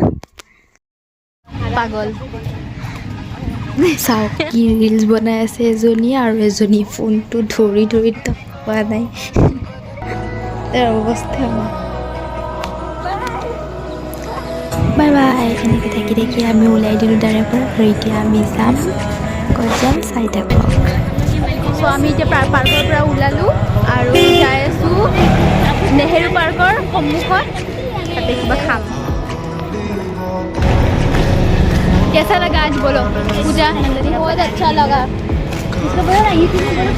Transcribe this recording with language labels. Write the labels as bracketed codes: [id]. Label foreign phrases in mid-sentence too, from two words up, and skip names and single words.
[as] পাগল চাওক কি ৰিলছ বনাই আছে এজনী আৰু এজনী ফোনটো ধৰি পোৱা নাই তাৰ অৱস্থা বাই বাই এনেকৈ থাকি থাকি আমি ওলাই দিলোঁ তাৰে পৰা আৰু এতিয়া আমি যাম ক'ত যাম চাই থাকক চ' আমি এতিয়া পাৰ্কৰ পৰা ওলালোঁ আৰু যাই আছোঁ নেহৰু পাৰ্কৰ সন্মুখত তাতে কিবা খাম [hi] कैसा लगा आज बोलो पूजा बहुत अच्छा लगा इसको बोलो ना ये चीज बोलो